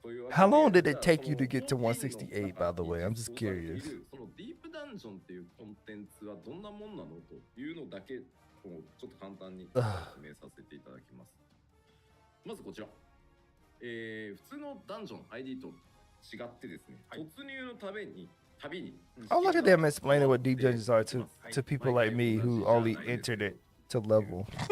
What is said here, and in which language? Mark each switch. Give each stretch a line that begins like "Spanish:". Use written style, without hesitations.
English: How long did it take you to get to 168, by the way? I'm just curious.
Japanese: ディープダンジョンっていうコンテンツはどんなもんなのというのだけちょっと簡単に説明させていただきます。まずこちら。普通のダンジョン ID と違ってですね、突入のたびに
English: Oh, look at them explaining what deep dungeons are to people like me who only entered it to level.